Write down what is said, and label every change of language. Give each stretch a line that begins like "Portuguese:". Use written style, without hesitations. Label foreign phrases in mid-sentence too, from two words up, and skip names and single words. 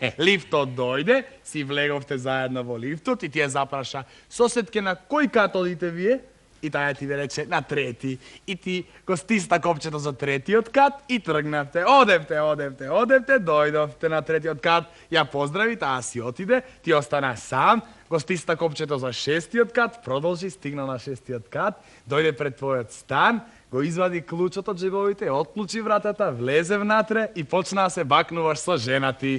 Macedonian: Лифтот дојде, си влеговте заедно во лифтот и ти је запраша, соседке, на који кат одите вије? и таја ти рече на трети. И ти го стисна копчето за третиот кат и тргнавте. Одевте, дојдовте на третиот кат, ја поздрави, таа си отиде, ти остана сам, го стисна копчето за шестиот кат, продолжи, стигна на шестиот кат, дојде пред твојот стан, го извади клучот од джебовите, отклучи вратата, влезе внатре и почна да се бакнуваш со жена ти.